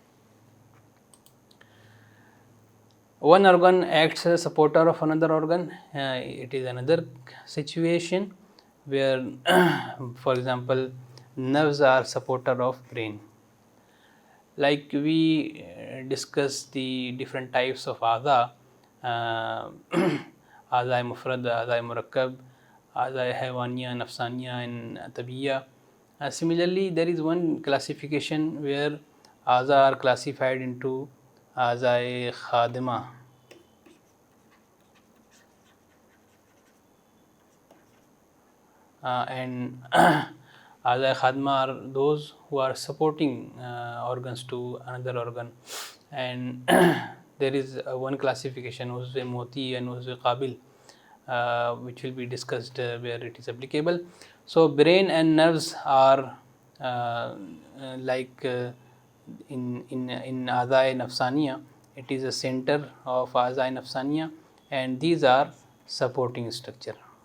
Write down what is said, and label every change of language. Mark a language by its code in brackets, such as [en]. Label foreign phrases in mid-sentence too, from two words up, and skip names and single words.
[en] One organ acts as a supporter of another organ. It is another situation where, for example, nerves are supporter of brain. Like we discussed the different types of [ur] اعضا، اعضا مفردہ، اعضا مرکبہ، اعضا حیوانیہ، نفسانیہ [en] and tabiyya. Similarly, there is one classification where aza are classified into [ur] اعضا خادمہ. [en] And [ur] اعضا خادمہ [en] are those who are supporting organs to another organ, and there is one classification [ur] عضو موتی [en] and [ur] عضو قابل, [en] which will be discussed where it is applicable. So brain and nerves are like in [ur] اعضائے نفسانیہ, [en] it is a center of [ur] اعضائے نفسانیہ, [en] and these are supporting structure.